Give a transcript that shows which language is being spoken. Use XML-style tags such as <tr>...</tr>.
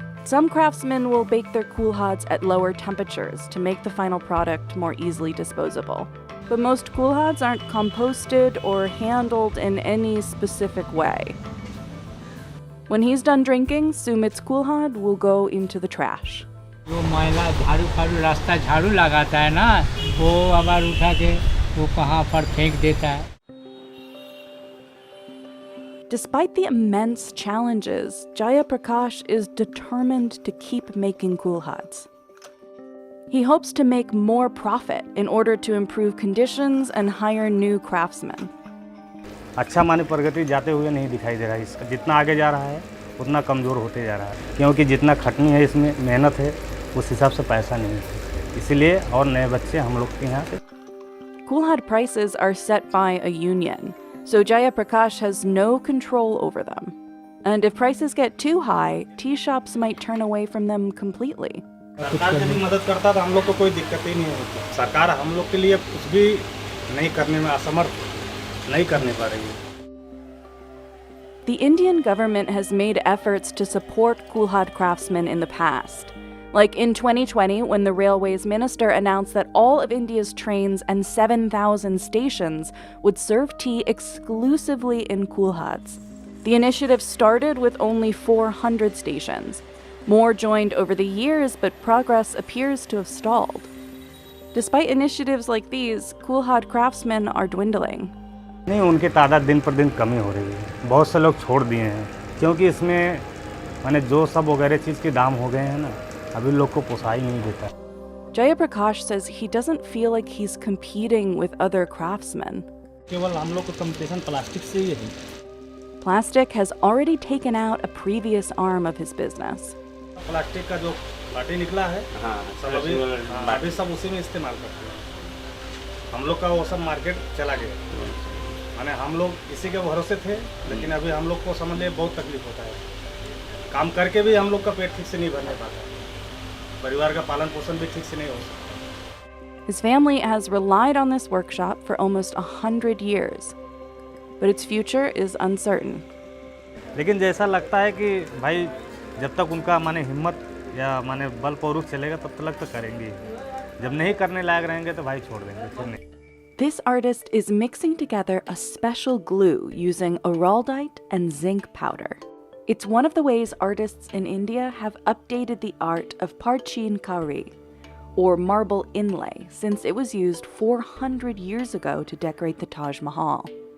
<en>Some craftsmen will bake their kulhads at lower temperatures to make the final product more easily disposable. But most kulhads aren't composted or handled in any specific way. When he's done drinking, Sumit's kulhad will go into the trash.</en> <hi>जो महिला झाड़ू फाड़ू रास्ता झाड़ू लगाता है ना, वो आवाज उठा के वो कहाँ पर फेंक देता है.</hi> <en>Despite the immense challenges, Jaya Prakash is determined to keep making kulhads. He hopes to make more profit in order to improve conditions and hire new craftsmen.</en> <hi>अच्छा माने प्रगति जाते हुए नहीं दिखाई दे रहा है. इसका जितना आगे जा रहा है उतना कमज़ोर होते जा रहा है, क्योंकि जितना खटनी है इसमें मेहनत है उस हिसाब से पैसा नहीं है, इसलिए और नए बच्चे हम लोग के यहाँ.</hi> <en>Kulhad prices are set by a union, so Jaya Prakash has no control over them. And if prices get too high, tea shops might turn away from them completely.</en> <hi>सरकार यदि मदद करता तो हम लोग को कोई दिक्कत ही नहीं होती. सरकार हम लोग के लिए कुछ भी नहीं करने में असमर्थ नहीं करने पा रही है.</hi> <en>The Indian government has made efforts to support kulhad craftsmen in the past. Like in 2020, when the Railways Minister announced that all of India's trains and 7,000 stations would serve tea exclusively in kulhads. The initiative started with only 400 stations. More joined over the years, but progress appears to have stalled. Despite initiatives like these, kulhad craftsmen are dwindling.</en> <hi>नहीं, उनकी तादाद दिन पर दिन कमी हो रही है. बहुत से लोग छोड़ दिए हैं, क्योंकि इसमें माने जो सब वगैरह चीज़ के दाम हो गए हैं ना, अभी लोग को पोसाई नहीं देता.</hi> <en>Jaya Prakash says he doesn't feel like he's competing with other craftsmen.</en> <hi>केवल हम लोग को कंपटीशन प्लास्टिक से ही है.</hi> <en>Plastic has already taken out a previous arm of his business.</en> <hi>Plastic का जो बाटी निकला है, सब अभी सब उसी में इस्तेमाल करते हैं. हम लोग का वो सब मार्केट चला गया. माने हम लोग इसी के भरोसे थे, लेकिन अभी हम लोग को समझ लिए बहुत तकलीफ होता है. काम करके भी हम लोग का पेट ठीक से नहीं भरने पाता. परिवार का पालन पोषण भी ठीक से नहीं हो सकता.</hi> <en>His family has relied on this workshop for almost 100 years, but its future is uncertain.</en> <hi>लेकिन जैसा लगता है कि भाई जब तक उनका माने हिम्मत या माने बल पौरुष चलेगा तब तक तो करेंगे. जब नहीं करने लायक रहेंगे तो भाई छोड़ देंगे, फिर नहीं.</hi> <en>This artist is mixing together a special glue using araldite and zinc powder. It's one of the ways artists in India have updated the art of parchin kari, or marble inlay, since it was used 400 years ago to decorate the Taj Mahal.</en>